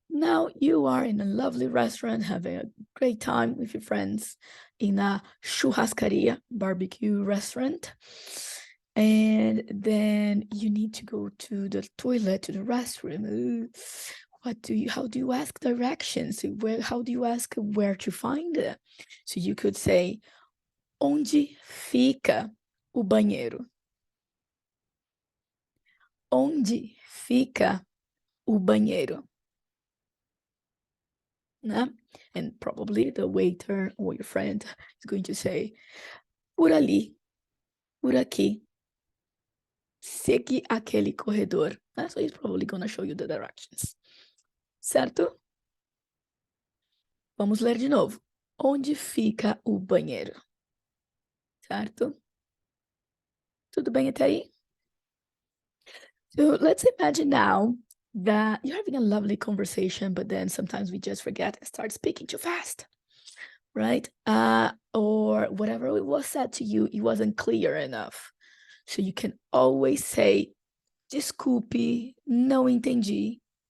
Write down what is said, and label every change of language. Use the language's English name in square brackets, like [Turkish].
[English] Now you are in a lovely restaurant, having a great time with your friends in a churrascaria, barbecue restaurant. And then you need to go to the toilet, to the restroom. How do you ask directions? How do you ask where to find it? So you could say, [Portuguese] onde fica o banheiro? Onde fica o banheiro? [English] Né? And probably the waiter or your friend is going to say, [Portuguese] por ali, por aqui, segue aquele corredor. [English] So he's probably going to show you the directions. [Portuguese] Certo? Vamos ler de novo. Onde fica o banheiro? Certo? Tudo bem até aí? [English] So let's imagine now that you're having a lovely conversation, but then sometimes we just forget and start speaking too fast, right? Or whatever it was said to you, it wasn't clear enough. So you can always say, [Portuguese] desculpe, não entendi.